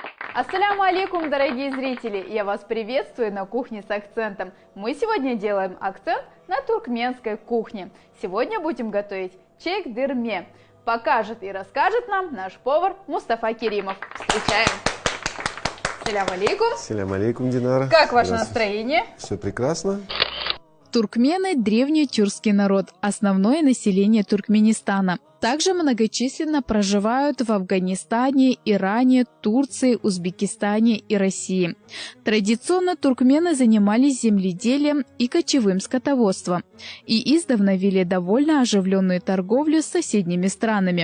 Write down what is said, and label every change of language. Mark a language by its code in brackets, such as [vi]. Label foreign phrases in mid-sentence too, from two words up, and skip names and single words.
[ar] السلام عليكم, [ru] дорогие зрители! Я вас приветствую на кухне с акцентом. Мы сегодня делаем акцент на туркменской кухне. Сегодня будем готовить чекдырме. Покажет и расскажет нам наш повар Мустафа Керимов. Встречаем! [ar] السلام عليكم! السلام عليكم, [ru] Динара! Как ваше настроение? Все прекрасно. Туркмены – древний тюркский народ, основное население Туркменистана. Также многочисленно проживают в Афганистане, Иране, Турции, Узбекистане и России. Традиционно туркмены занимались земледелием и кочевым скотоводством и издавна вели довольно оживленную торговлю с соседними странами.